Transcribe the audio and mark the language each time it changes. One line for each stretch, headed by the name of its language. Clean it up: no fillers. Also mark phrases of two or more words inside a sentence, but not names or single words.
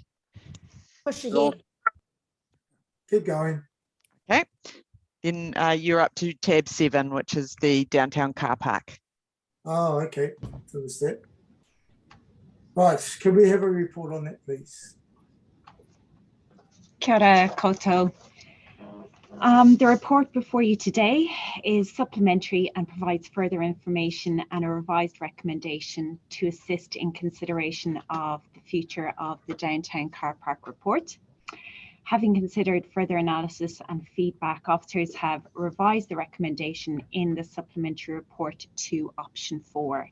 English: Push ahead. Keep going. Okay. Then you're up to tab 7, which is the downtown car park. Oh, okay. So was that. Right. Can we have a report on that, please?
Māori: Kia ora koutou.
English: The report before you today is supplementary and provides further information and a revised recommendation to assist in consideration of the future of the downtown car park report. Having considered further analysis and feedback, officers have revised the recommendation in the supplementary report to option 4.